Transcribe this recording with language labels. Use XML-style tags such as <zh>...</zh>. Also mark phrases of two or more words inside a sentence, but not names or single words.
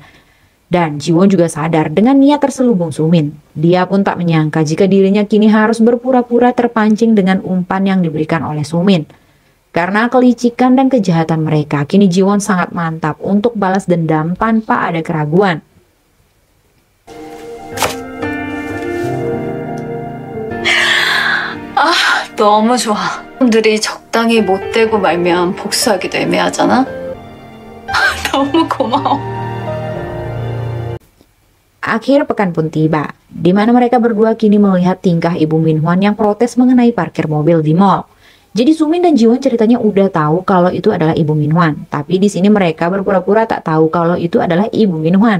<id>Dan Jiwon juga sadar dengan niat terselubung Sumin. Dia pun tak menyangka jika dirinya kini harus berpura-pura terpancing dengan umpan yang diberikan oleh Sumin. Karena kelicikan dan kejahatan mereka, kini Jiwon sangat mantap untuk balas dendam tanpa ada keraguan.</id> <ko>너무 좋아. 사람들이 적당히 못되고 말면 복수하기도 애매하잖아. 너무 고마워.</ko> <id>Akhir pekan pun tiba, di mana mereka berdua kini melihat tingkah Ibu Minhwan yang protes mengenai parkir mobil di mall. Jadi Sumin dan Jiwon ceritanya udah tahu kalau itu adalah Ibu Minhwan, tapi di sini mereka berpura-pura tak tahu kalau itu adalah Ibu Minhwan.</id>